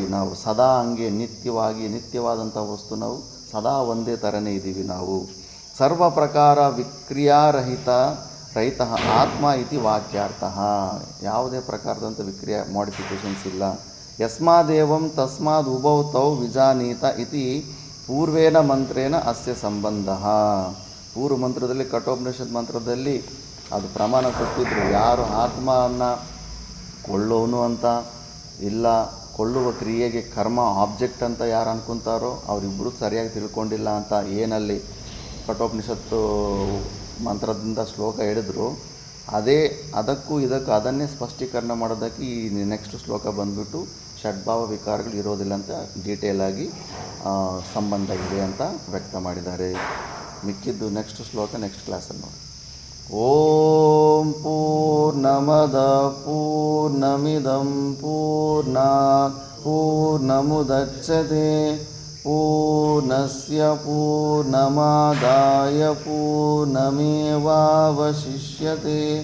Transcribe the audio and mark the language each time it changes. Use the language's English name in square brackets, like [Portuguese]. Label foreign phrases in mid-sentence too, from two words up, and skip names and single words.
[Kannada] ನಾವು ಸದಾ ಹಂಗೆ ನಿತ್ಯವಾದಂಥ ವಸ್ತು ನಾವು ಸದಾ ಒಂದೇ ಥರನೇ ಇದ್ದೀವಿ. [Sanskrit] ನಾವು ಸರ್ವ ಪ್ರಕಾರ ವಿಕ್ರಿಯಾರಹಿತ ಆತ್ಮ ಇತಿ ವಾಕ್ಯಾರ್ಥಃ. [Kannada] ಯಾವುದೇ ಪ್ರಕಾರದಂಥ ವಿಕ್ರಿಯಾ ಮಾಡಿಫಿಕೇಷನ್ಸ್ ಇಲ್ಲ. [Sanskrit] ಯಸ್ಮಾದೇವಂ ತಸ್ಮಾದ್ ಉಭೌ ತೌ ವಿಜಾನೀತ ಇತಿ ಪೂರ್ವೇನ ಮಂತ್ರೇನ ಅಸ್ಯ ಸಂಬಂಧ. [Kannada] ಪೂರ್ವ ಮಂತ್ರದಲ್ಲಿ, ಕಠೋಪನಿಷತ್ ಮಂತ್ರದಲ್ಲಿ ಅದು ಪ್ರಮಾಣ ಕೊಟ್ಟಿದ್ರು. ಯಾರು ಆತ್ಮವನ್ನು ಕೊಳ್ಳೋನು ಅಂತ ಇಲ್ಲ, ಕೊಳ್ಳುವ ಕ್ರಿಯೆಗೆ ಕರ್ಮ ಆಬ್ಜೆಕ್ಟ್ ಅಂತ ಯಾರು ಅನ್ಕೊತಾರೋ ಅವರಿಬ್ಬರು ಸರಿಯಾಗಿ ತಿಳ್ಕೊಂಡಿಲ್ಲ ಅಂತ ಏನಲ್ಲಿ ಕಠೋಪನಿಷತ್ತು ಮಂತ್ರದಿಂದ ಶ್ಲೋಕ ಹೇಳಿದ್ರು ಅದಕ್ಕೂ ಇದಕ್ಕೂ ಅದನ್ನೇ ಸ್ಪಷ್ಟೀಕರಣ ಮಾಡೋದಕ್ಕೆ ಈ ನೆಕ್ಸ್ಟ್ ಶ್ಲೋಕ ಬಂದುಬಿಟ್ಟು ಷಡ್ಭಾವ ವಿಕಾರಗಳು ಇರೋದಿಲ್ಲ ಅಂತ ಡೀಟೇಲಾಗಿ ಸಂಬಂಧ ಇದೆ ಅಂತ ವ್ಯಕ್ತ ಮಾಡಿದ್ದಾರೆ. ಮಿಕ್ಕಿದ್ದು ನೆಕ್ಸ್ಟ್ ಶ್ಲೋಕ ನೆಕ್ಸ್ಟ್ ಕ್ಲಾಸಲ್ಲಿ ನೋಡಿ. [Sanskrit] ಓಂ ಪೂರ್ಣಮದ ಪೂರ್ಣಮಿದಂ ಪೂರ್ಣಾತ್ ಪೂರ್ಣಮುದಚ್ಯತೆ ಪೂರ್ಣಸ್ಯ ಪೂರ್ಣಮಾದಾಯ ಪೂರ್ಣಮೇವಾವಶಿಷ್ಯತೆ.